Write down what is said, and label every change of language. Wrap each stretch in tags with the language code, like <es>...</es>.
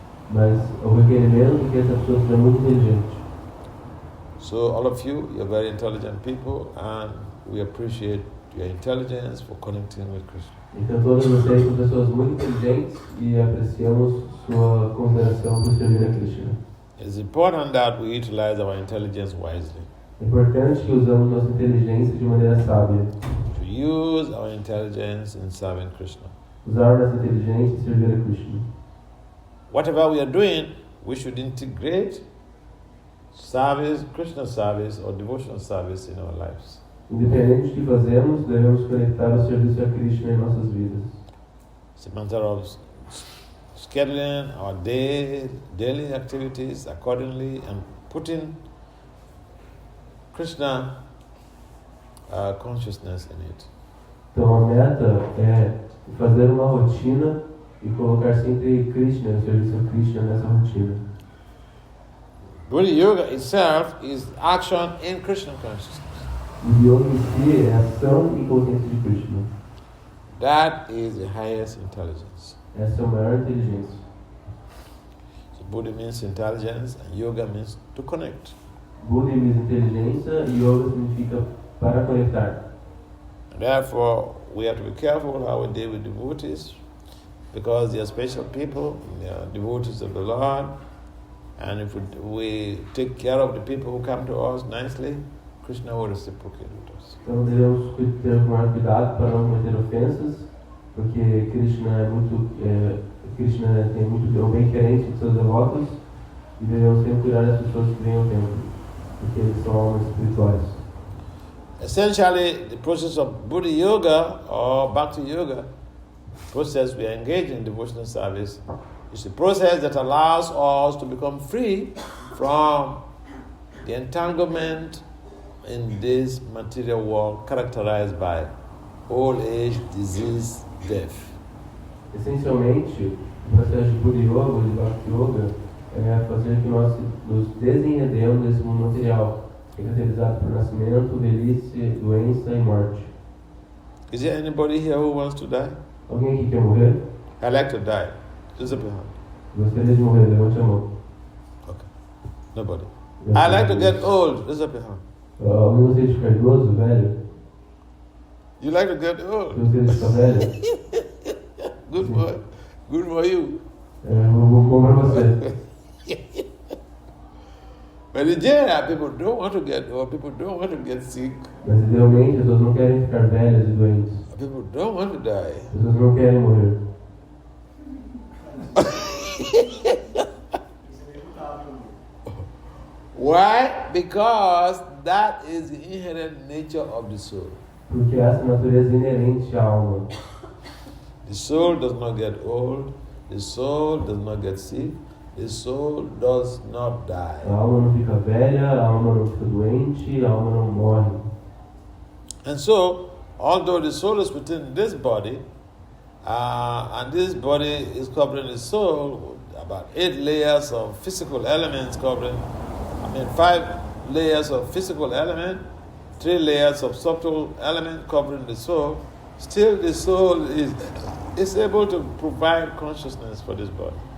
<pt>Mas o requerimento é que essa pessoa seja muito inteligente.</pt> <en>So all of you, you're very intelligent people, and we appreciate your intelligence for connecting with Krishna.</en> <pt>Então todos vocês são pessoas muito inteligentes e apreciamos sua consideração por servir a Krishna.</pt> <en>It's important that we utilize our intelligence wisely.</en> <pt>É importante que usamos nossa inteligência de maneira sábia.</pt> <en>To use our intelligence in serving Krishna.</en> <pt>Usar nossa inteligência e servir a Krishna.</pt> <en>Whatever we are doing, we should integrate service, Krishna service or devotional service in our lives.</en> <pt>Independente do que fazemos, devemos conectar o serviço a Krishna em nossas vidas.</pt> <en>It's a matter of scheduling our daily activities accordingly and putting Krishna consciousness in it.</en> <pt>Então a meta é fazer uma rotina e colocar sempre Krishna, o serviço a Krishna nessa rotina.</pt> <en>Buddha Yoga itself is action in Krishna consciousness.</en> <pt>O yoga em si é ação e consciência de Krishna.</pt> <en>That is the highest intelligence.</en> <pt>Essa é a maior inteligência.</pt> <en>So Buddha means intelligence and yoga means to connect. Buddha means</en> <pt>inteligência e yoga significa para conectar.</pt> <en>And therefore, we have to be careful how we deal with devotees, because they are special people, they are devotees of the Lord, and if we take care of the people who come to us nicely, Krishna will reciprocate with us.</en> <pt>Então devemos ter maior cuidado para não cometer ofensas, porque Krishna é bem querente de seus devotos e devemos sempre cuidar das pessoas que vêm ao templo, porque eles são almas espirituais.</pt> <en>Essentially, the process of Buddha Yoga or Bhakti Yoga, process we are engaged in devotional service, is a process that allows us to become free from the entanglement in this material world characterized by old age, disease, death.</en> <pt>Essencialmente, o processo de Buddha Yoga, de Bhakti Yoga, é fazer que nós nos desenredemos desse mundo material, caracterizado por nascimento, velhice, doença e morte.</pt> <en>Is there anybody here who wants to die?</en> <pt>Alguém aqui quer morrer?</pt> <en>I like to die. Raise up your hand.</en> <pt>Gostaria de morrer, levante a mão.</pt> <en>Okay. Nobody. I like to get old. Raise up your hand.</en> <pt>Alguém gostaria de ficar idoso, velho?</pt> <en>You like to get old?</en> <pt>Gostaria de ficar velho?</pt> <en>Good for you.</en> <pt>Bom pra você.</pt> <en>But in general, people don't want to get old. People don't want to get sick.</en> <pt>Mas idealmente as pessoas não querem ficar velhas e doentes.</pt> <en>People don't want to die.</en> <pt>As pessoas não querem morrer.</pt> <en>Why? Because that is the inherent nature of the soul.</en> <pt>Porque essa é a natureza inerente à alma.</pt> <en>The soul does not get old. The soul does not get sick. The soul does not die.</en> <pt>A alma não fica velha, a alma não fica doente, a alma não morre.</pt> <en>And so, although the soul is within this body, and this body is covering the soul, about 8 layers of physical elements covering, 5 layers of physical element, 3 layers of subtle element covering the soul, still the soul is able to provide consciousness for this body.</en>